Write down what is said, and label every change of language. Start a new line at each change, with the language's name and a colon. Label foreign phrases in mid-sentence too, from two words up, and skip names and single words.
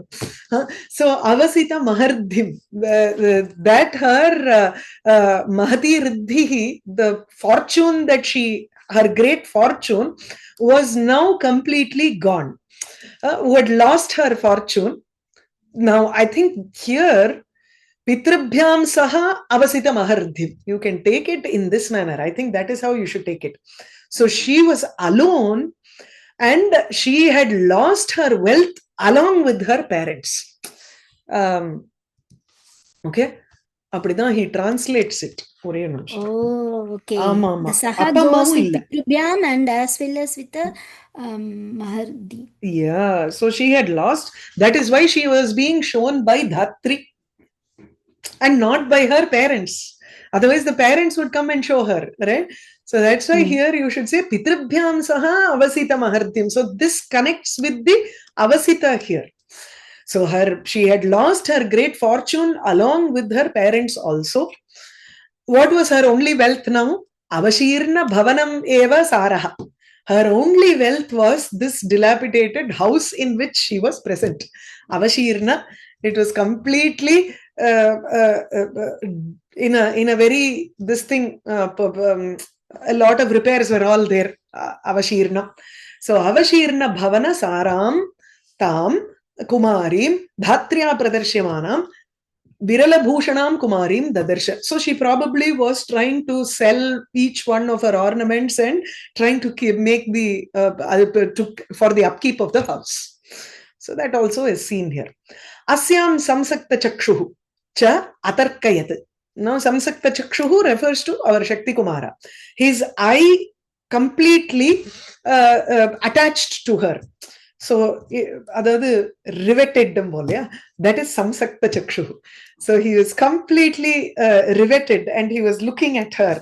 English: So
Sanskrit: avasita mahardhim,
English: that her
Sanskrit: mahati riddhihi,
English: the fortune that her great fortune was now completely gone. Who had lost her fortune. Now I think here
Sanskrit: Pitrabhyam saha avasita mahardhim.
English: You can take it in this manner. I think that is how you should take it. So she was alone and she had lost her wealth along with her parents. Okay. Appadithaan he translates it. Oh, okay. The saha goes with Pitrabhyam and as well as with the Mahardi. Yeah. So she had lost. That is why she was being shown by Dhatri and not by her parents. Otherwise, the parents would come and show her, right? So that's why here you should say
Sanskrit: Pitrabhyam saha avasita mahardyam.
English: So this connects with the avasita here. So she had lost her great fortune along with her parents also. What was her only wealth now?
Sanskrit: Avashirna bhavanam eva saraha.
English: Her only wealth was this dilapidated house in which she was present. Avashirna, it was completely in a very, this thing, a lot of repairs were all there.
Sanskrit: Avashirna. So Avashirna bhavana saram tam kumarim dhatrya pradarshyamanam Viralabhushanam Kumarim Dadarsha.
English: So she probably was trying to sell each one of her ornaments and trying to make for the upkeep of the house. So that also is seen here.
Sanskrit: Asyam samsakta chakshuhu cha atarkayat.
English: Now
Sanskrit: samsakta chakshuhu
English: refers to our Shaktikumāra. His eye completely attached to her. So, riveted that is
Sanskrit: samsakta chakshuhu.
English: So he was completely riveted and he was looking at her.